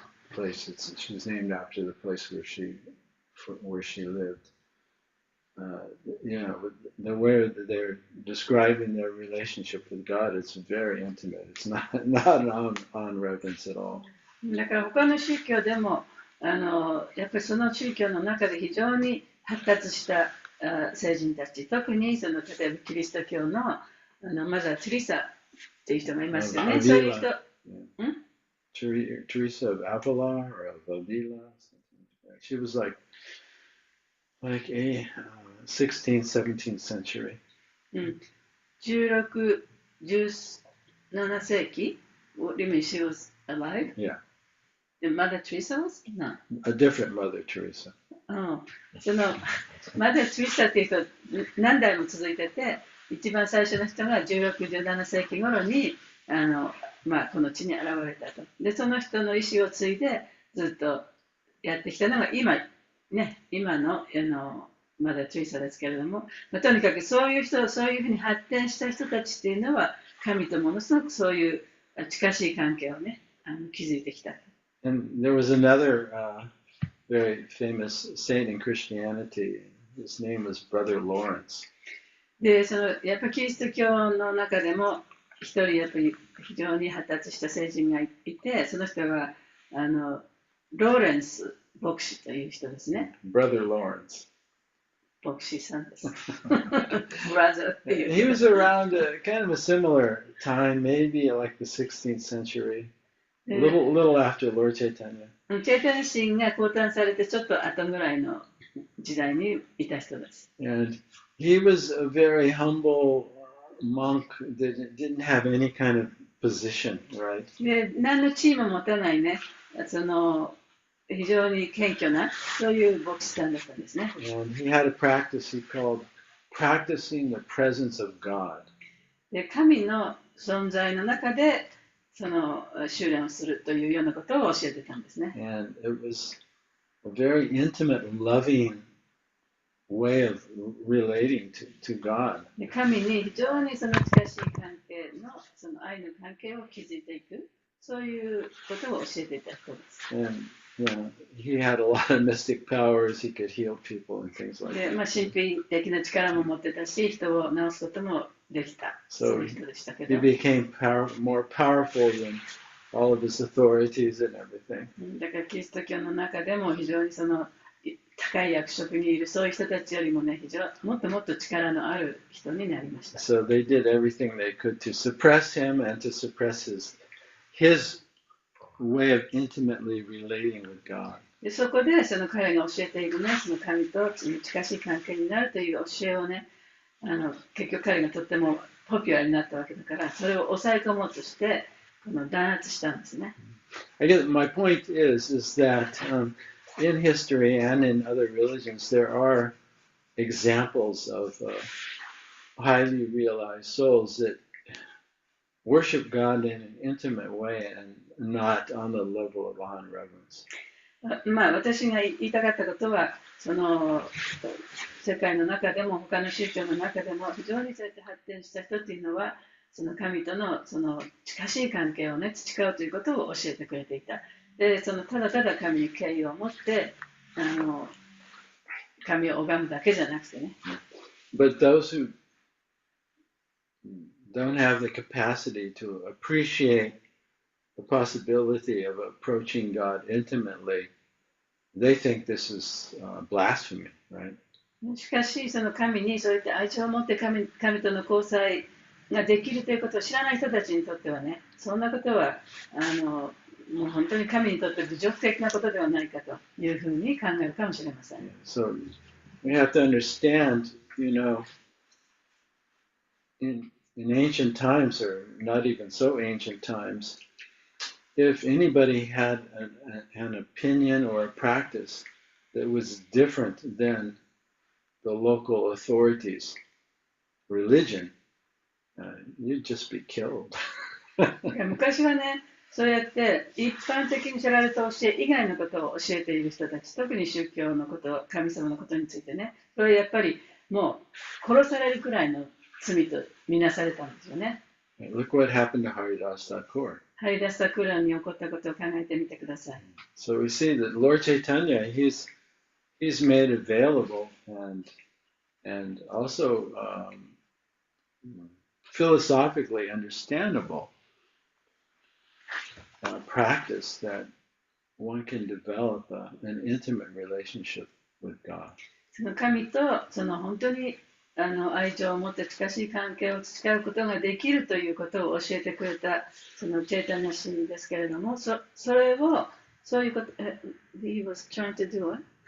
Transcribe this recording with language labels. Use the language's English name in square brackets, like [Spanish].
[English] place. She was named after the place where she lived. You know, the way that they're describing their relationship with God, it's very intimate. It's not on reverence at all. [Japanese] だから他の宗教でもやっぱりその宗教の中で非常に発達した聖人たち、特に例えばキリスト教のマザー・テリサっていう人がいますよね。そういう人、 [English] Teresa of Avila or of Avila, she was like a 16th, 17th century. [Japanese] 16、17世紀 [English] What do you mean she was alive? Yeah. And Mother Teresa was? No. A different Mother Teresa. [Japanese] そのマザー・テリサっていう人何代も続いてて、一番最初の人が16、17世紀頃にこの地に現れたと。で、その人の意思を継いでずっとやってきたのが今のマザー・テリサですけれども、とにかくそういう人、そういうふうに発展した人たちっていうのは神とものすごくそういう近しい関係をね築いてきた。 [English] And there was another very famous saint in Christianity. His name was Brother Lawrence. [Japanese] で、やっぱりキリスト教の中でも一人やっぱり非常に発達した聖人がいて、その人はローレンス牧師という人ですね。 [English] Brother Lawrence. [Japanese] 牧師さんです。 Brother っていう。 [English] He was around kind of a similar time, maybe like the 16th century, a little after Lord Chaitanya. [Japanese] チェイタニ神が降誕されてちょっと後ぐらいの時代にいた人です。 [English] And he was a very humble monk that didn't have any kind of position, right? [Japanese] で、何の地位も持たないね、非常に謙虚なそういう牧師さんだったんですね。 [English] And he had a practice he called practicing the presence of God. [Japanese] で、神の存在の中で修練をするというようなことを教えてたんですね。 [English] And it was a very intimate, loving way of relating to God. [Japanese] で、神に非常に近しい関係の愛の関係を築いていく、そういうことを教えていた人です。 [English] And he had a lot of mystic powers. He could heal people and things like [Japanese] で、 [English] that. [Japanese] 神秘的な力も持ってたし、人を治すこともできた、そういう人でしたけど。 [English] He became more powerful than all of his authorities and everything. [Japanese] だからキリスト教の中でも非常に高い役職にいるそういう人たちよりもね、もっともっと力のある人になりました。 [English] So they did everything they could to suppress him and to suppress his way of intimately relating with God. [Japanese] で、そこで彼が教えているね、神と近しい関係になるという教えをね、結局彼がとってもポピュラーになったわけだから、それを抑え込もうとして弾圧したんですね。 [English] I guess my point is that in history and in other religions there are examples of highly realized souls that worship God in an intimate way and not on the level of honor and reverence. [Japanese] 私が言いたかったことは、世界の中でも他の宗教の中でも非常にそうやって発展した人っていうのは、神との近しい関係をね、培うということを教えてくれていた。で、ただただ神に敬意を持って神を拝むだけじゃなくてね。 [English] But those who don't have the capacity to appreciate the possibility of approaching God intimately, they think this is blasphemy, right? [Japanese] しかし、神にそうやって愛情を持って神との交際ができるということを知らない人たちにとってはね、そんなことはもう本当に神にとって侮辱的なことではないかというふうに考えるかもしれません。 [English] So we have to understand, in ancient times, or not even so ancient times, if anybody had an opinion or a practice that was different than the local authorities' religion, you'd just be killed. [Japanese] 昔はね、そうやって一般的に知られた教え以外のことを教えている人たち、特に宗教のこと、神様のことについてね、それやっぱりもう殺されるくらいの罪とみなされたんですよね。 [English] Look what happened to Haridas Thakur. [Japanese] ハリダス・タクラに起こったことを考えてみてください。 [English] So we see that Lord Chaitanya, he's made available and also philosophically understandable practice that one can develop an intimate relationship with God. [Japanese] その神とその本当に愛情を持って近しい関係を培うことができるということを教えてくれたそのチェイタニャ神ですけれども、それをそういうこと、 [English] he was trying to do it?